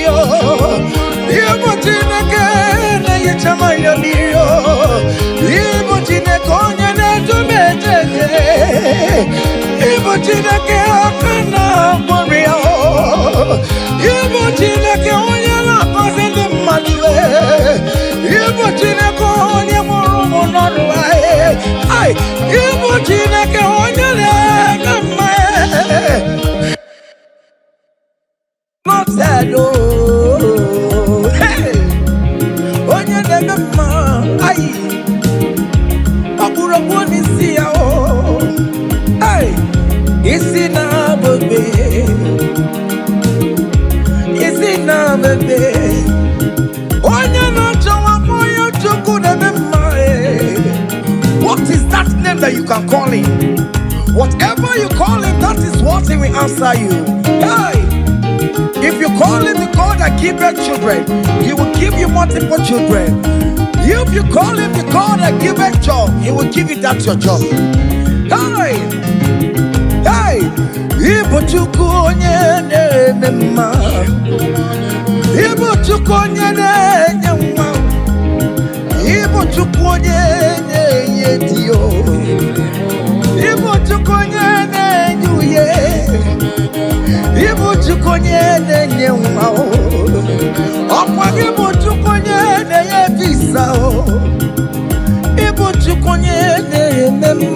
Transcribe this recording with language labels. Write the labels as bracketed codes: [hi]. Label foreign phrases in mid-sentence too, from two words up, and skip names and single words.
[ig] Ibu Chineke na-enyecha mmanya mmiri, Ibu Chineke onye na-edu m ejeje, Ibu Chineke aka na-agwọrọ ya, Ibu Chineke onye na-agọzi ndị mmadụ, Ibu Chineke onye mụrụ ụmụ n'ọrụ anyị, Ibu Chineke onye na-eme mma, [en] not sad, [ig] oh, hey, onye na-eme mma, ay, ọkpụrụkpụ n'isi ya, oh, ay, isi na-abụbe, isi na-abụbe, onye na-achọwa onye Chukwu na-eme mma. [en] What is that name that you can call him? Whatever you call him, that is what he will answer you. Hey, if you call him the God that giveth children, he will give you multiple children. If you call him the God that giveth job, he will give you that your job. [ig] Hey, hey, Ibu Chukwu onye na-eme mma, Ibu Chukwu onye na-enye nwa, Ibu Chukwu onye na-enye di, Ibu Chukwu onye na-enye uye, Ibu Chukwu onye na-enye nwa, ọkwa Ibu Chukwu onye na-enye visa, Ibu Chukwu onye na-eme